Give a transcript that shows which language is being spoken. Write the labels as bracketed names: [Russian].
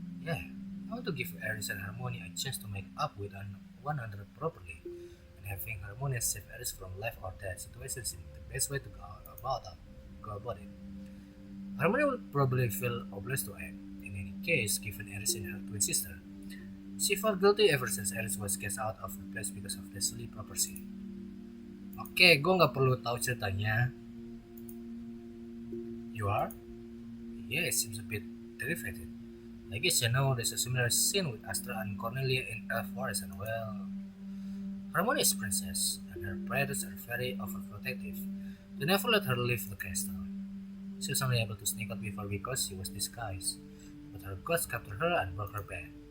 [English] Yeah, I want to give Aris and Harmonia a chance to make up with an 100 properly, and having Harmonia save Aris from life or death situations is the best way to go about it. Harmonia will probably feel obliged to act. In any case, given Aris and her twin sister, she felt guilty ever since Aris was cast out of the place because of the silly property. [Indonesian] Oke, gue nggak perlu tahu ceritanya. [English] You are? Yeah, it seems a bit terrified. I guess you know there's a similar scene with Astra and Cornelia in Elf Forest, and well, Harmonia is princess, and her parents are very overprotective. They never let her leave the castle. She was only able to sneak out before because she was disguised, but her gods captured her and brought her back.